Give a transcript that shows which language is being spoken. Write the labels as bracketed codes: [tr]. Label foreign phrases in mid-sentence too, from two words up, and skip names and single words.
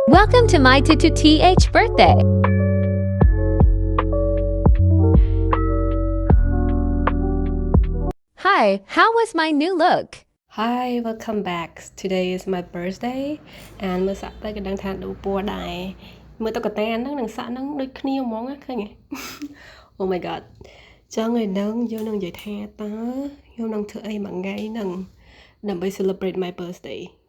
[en] Welcome to my TH birthday. Hi, how was my new look? Hi, welcome back. Today is my birthday and [km] មើលសាក់ទៅក៏ដឹងថាដូរពណ៌ដែរមើលតុក្កតាហ្នឹងនឹងសាក់ហ្នឹងដូចគ្នាហ្មងឃើញទេ [en] Oh my god [km] ចឹងឯហ្នឹងយើងនឹងនិយាយថាតើខ្ញុំនឹងធ្វើអីមួយថ្ងៃហ្នឹងដើម្បី [en] celebrate my birthday